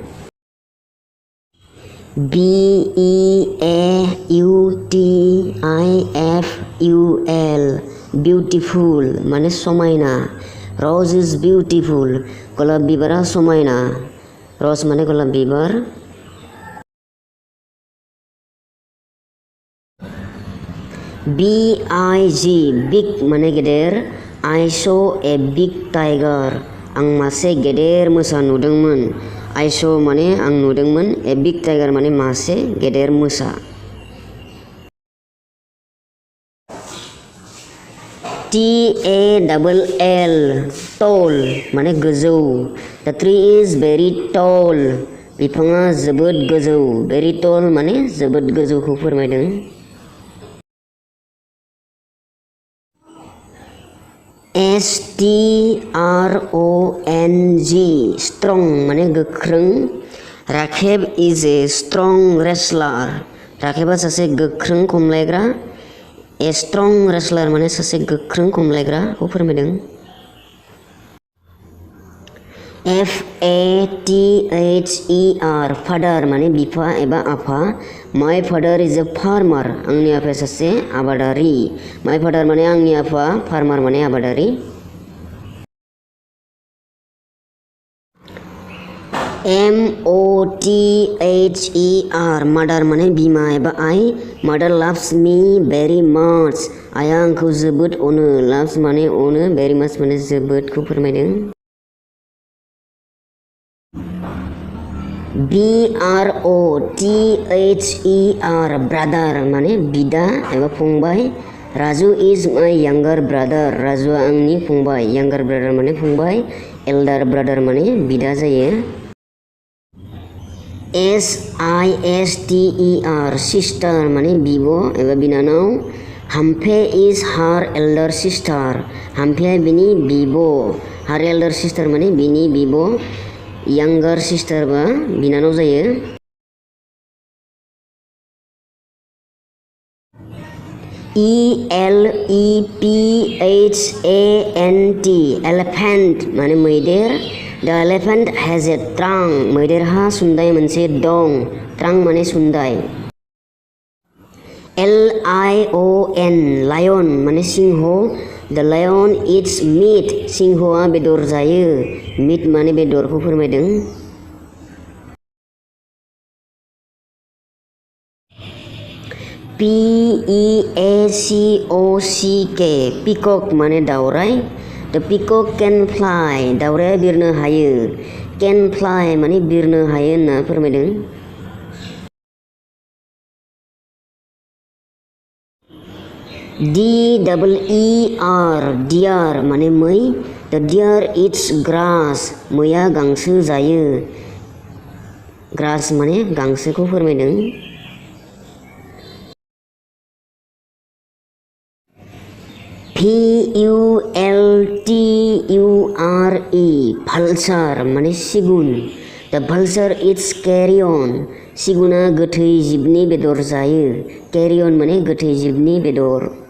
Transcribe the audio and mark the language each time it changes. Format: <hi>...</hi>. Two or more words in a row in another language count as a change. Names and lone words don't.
<en>BEAUTIFUL beautiful</en> <brx>माने समायना</brx> <en>rose is beautiful</en> <brx>गलाब बिबारा समायना रज माने गलाब बिबार</brx> <en>BIG big</en> <brx>माने गेदेर</brx> <en>I saw a big tiger</en> <brx>आं मासे गेदेर मोसा नुदोंमोन</brx> <en>I saw</en> <brx>माने आं नुदोंमोन</brx> <en>a big tiger</en> <brx>माने मासे गेदेर मोसा</brx> <en>TALL tall</en> <brx>माने गोजौ</brx> <en>The tree is very tall</en> <brx>बिफाङा जोबोद गोजौ</brx> <en>very tall</en> <brx>माने जोबोद गोजौखौ फोरमायदों</brx> <en>STRONG strong</en> <brx>माने गोख्रों राखेब</brx> <en>is a strong wrestler</en> <brx>राखेबा सासे गोख्रों खमलायग्रा</brx> <en>a strong wrestler</en> <brx>माने सासे गोख्रों खमलायग्राखौ फोरमायदों</brx> <en>FATHER father</en> <brx>माने बिफा एबा आफा</brx> <en>My father is a farmer</en> <brx>आंनि आफाया सासे आबादारि</brx> <en>My father</en> <brx>माने आंनि आफा farmer माने आबादारि</brx> <en>MOTHER mother</en> <brx>माने बिमा एबा आइ</brx> <en>Mother loves me very much</en> <brx>आइया आंखौ जोबोद अनो loves माने अनो</brx> <en>very much</en> <brx>माने जोबोदखौ फोरमायदों</brx> <en>BROTHER brother</en> <brx>माने बिदा एबा फंबाय राजु</brx> <en>is my younger brother</en> <brx>राजुआ आंनि फंबाय</brx> <en>younger brother</en> <brx>माने फंबाय</brx> <en>elder brother</en> <brx>माने बिदा जायो</brx> <en>SISTER sister</en> <brx>माने बिब' एबा बिनानाव हाम्फे</brx> <en>is her elder sister</en> <brx>हाम्फेया बिनि बिब'</brx> <en>her elder sister</en> <brx>माने बिनि बिब'</brx> <en>younger sister</en> <brx>बा बिनानाव जायो</brx> <en>ELEPHANT elephant</en> <brx>माने मैदेर</brx> <en>The elephant has a trunk</en> <brx>मैदेरहा सुन्दाय मोनसे दं trunk माने सुन्दाय</brx> <en>LION lion</en> <brx>माने सिंह</brx> <en>The lion eats meat</en> <brx>सिंहआ बेदर जायो meat माने बेदरखौ फोरमायदों</brx> <en>PEACOCK peacock</en> <brx>माने दावराय</brx> <en>The peacock can fly</en> <brx>दावराया बिरनो हायो</brx> <en>can fly</en> <brx>माने बिरनो हायो होनना फोरमायदों</brx> <en>DEER deer</en> <brx>माने मै</brx> <en>The deer eats grass</en> <brx>मैया गांसो जायो grass माने गांसोखौ फोरमायदों</brx> <en>VULTURE vulture</en> <brx>माने सिगुन</brx> <en>The vulture eats carrion</en> <brx>सिगुना गोथै जिबनि बेदर जायो carrion माने गोथै जिबनि बेदर</brx>